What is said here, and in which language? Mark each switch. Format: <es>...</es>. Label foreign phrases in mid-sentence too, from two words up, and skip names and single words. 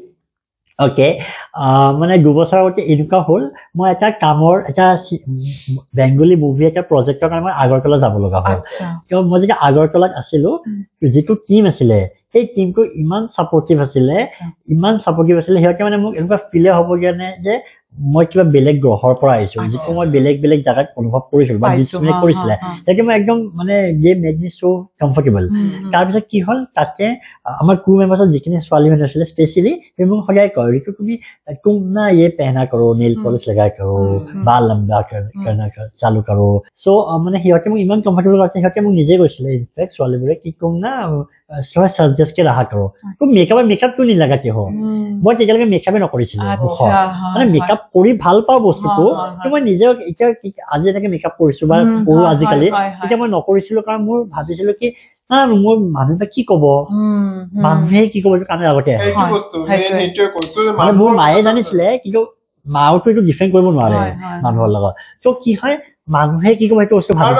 <as>ওকে মানে 2 বছৰ আগতে এনেকুৱা হ'ল মই এটা কামৰ এটা</as> <en>Bengali movie</en> <as>এটা প্ৰজেক্টৰ কাৰণে মই আগৰতলা যাব লগা হ'ল কিয় মই যেতিয়া আগৰতলাত আছিলো যিটো টিম আছিলে সেই টিমটো ইমান সাপোৰ্টিভ আছিলে সিহঁতে মানে মোক এনেকুৱা ফিলে হ'ব কাৰণে যে মই কিবা বেলেগ গ্ৰহৰ পৰা আহিছো যিটো মই বেলেগ জাগাত অনুভৱ কৰিছিলো বা ডিসক্ৰিমিনেট কৰিছিলে তেতিয়া মই একদম মানে যে</as> <en>made me so comfortable</en> <as>তাৰপিছত কি হ'ল তাতে আমাৰ ক্ৰু মেম্বাৰ্ছৰ যিখিনি ছোৱালী মানুহ আছিলে স্পেচিয়েলি মোক সদায় কয় ৰিতু তুমি</as> <hi>तुम ना ये पहना करो नेल पॉलिश लगाया करो बाल लंबा करना चालू करो</hi> <as>सो মানে সিহঁতে মোক ইমান কমফৰ্টেবল কৰিছে সিহঁতে মোক নিজে কৈছিলে ইনফেক্ট ছোৱালীবোৰে কি</as> <hi>तुम ना थोड़ा सजेस्ट के रहा करो तो मेकअप क्यों नहीं लगाते हो</hi> <as>মই তেতিয়ালৈকে মেকআপে নকৰিছিলো মানে মেকআপ কৰি ভাল পাওঁ বস্তুটো কিন্তু মই নিজে আজি এনেকে মেকআপ কৰিছো বা কৰো আজিকালি তেতিয়া মই নকৰিছিলো কাৰণ মোৰ ভাবিছিলো কি মোৰ মানুহে কি কব মানুহে কি কব কাৰণে আগতে মোৰ মায়ে জানিছিলে কিন্তু মাওতো এইটো ডিফেণ্ড কৰিব নোৱাৰে মানুহৰ লগত ত' কি হয় মানুহে কি কব সেইটো বস্তু ভাবিছিলো</as>